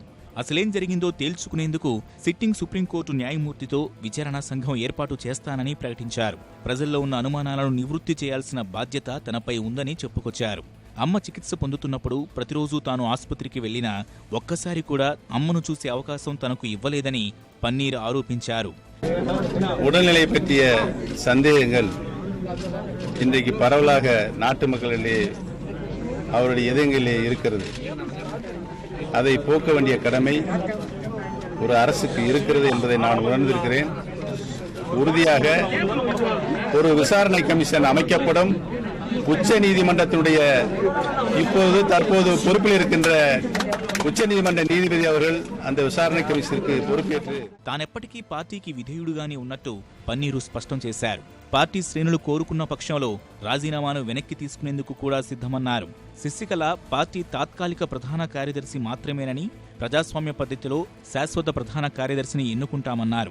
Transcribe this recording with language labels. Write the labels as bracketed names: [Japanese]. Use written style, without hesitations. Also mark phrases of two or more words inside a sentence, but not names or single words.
[Telugu] అసలేం జరిగిందో తేల్చుకునేందుకు సిట్టింగ్ సుప్రీంకోర్టు న్యాయమూర్తితో విచారణా సంఘం ఏర్పాటు చేస్తానని ప్రకటించారు. ప్రజల్లో ఉన్న అనుమానాలను నివృత్తి చేయాల్సిన బాధ్యత తనపై ఉందని చెప్పుకొచ్చారు. అమ్మ చికిత్స పొందుతున్నప్పుడు ప్రతిరోజు తాను ఆసుపత్రికి వెళ్లినా ఒక్కసారి కూడా అమ్మను చూసే అవకాశం తనకు ఇవ్వలేదని పన్నీర్ ఆరోపించారు. [Tamil] உடல்நிலை பற்றிய சந்தேகங்கள் இன்றைக்கு பரவலாக நாட்டு மக்களிடையே அவருடைய இதயங்களிலே இருக்கிறது. அதை போக்க வேண்டிய கடமை ஒரு அரசுக்கு இருக்கிறது என்பதை நான் உணர்ந்திருக்கிறேன். உறுதியாக ஒரு விசாரணை கமிஷன் அமைக்கப்படும். உச்ச நீதிமன்றத்தினுடைய இப்போது தற்போது பொறுப்பில் இருக்கின்ற உச்சநீதிமன்ற நீதிபதி அவர்கள் அந்த விசாரணை கமிஷனுக்கு பொறுப்பேற்று [Telugu] తానెప్పటికీ పార్టీకి విధేయుడుగానే ఉన్నట్టు పన్నీరు స్పష్టం చేశారు. పార్టీ శ్రేణులు కోరుకున్న పక్షంలో రాజీనామాను వెనక్కి తీసుకునేందుకు కూడా సిద్ధమన్నారు. శశికళ పార్టీ తాత్కాలిక ప్రధాన కార్యదర్శి మాత్రమేనని, ప్రజాస్వామ్య పద్ధతిలో శాశ్వత ప్రధాన కార్యదర్శిని ఎన్నుకుంటామన్నారు.